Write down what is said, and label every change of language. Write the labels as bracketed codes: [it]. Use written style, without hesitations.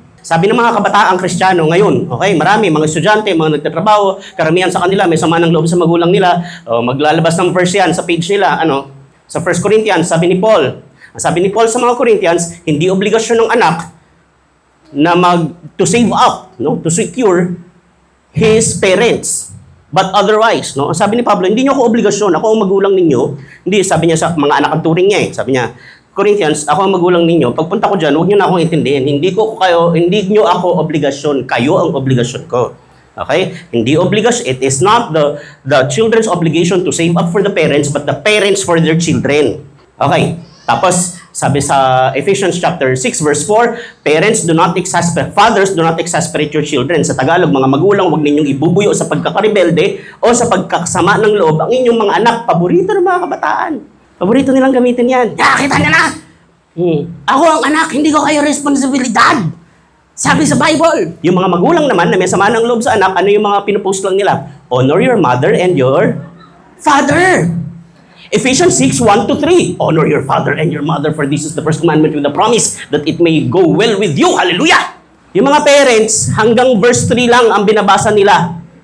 [tl] Sabi ng mga kabataang Kristiyano ngayon, okay, marami, mga estudyante, mga nagtatrabaho, karamihan sa kanila, may sama ng loob sa magulang nila, maglalabas ng verse yan sa page nila, sa 1 Corinthians, sabi ni Paul sa mga Corinthians, hindi obligasyon ng anak na [en] to save up, to secure his parents. But otherwise, [tl] sabi ni Pablo, hindi niyo ako obligasyon, ako ang magulang ninyo. Hindi, sabi niya sa mga anak ang turing niya Sabi niya, Corinthians, ako ang magulang ninyo. Pagpunta ko diyan, huwag niyo na akong intindihin. Hindi niyo ako obligasyon, kayo ang obligasyon ko. Okay? Hindi obligasyon. [en] It is not the children's obligation to save up for the parents, but the parents for their children. Okay? [tl] Tapos, sabi sa [en] Ephesians chapter 6 verse 4, fathers do not exasperate your children. [tl] Sa Tagalog, mga magulang, huwag ninyong ibubuyo sa pagkakarebelde o sa pagkakasama ng loob ang inyong mga anak. Paborito ng mga kabataan. Paborito nilang gamitin yan. Kita niya na! Ako ang anak, hindi ko kayo responsibilidad. Sabi sa Bible. Yung mga magulang naman na may sama ng loob sa anak, ano yung mga pinupost lang nila? [en] Honor your mother and your father. Ephesians 6:1-3. Honor your father and your mother, for this is the first commandment with the promise that it may go well with you. Hallelujah! [tl] Yung mga parents, hanggang verse 3 lang ang binabasa nila.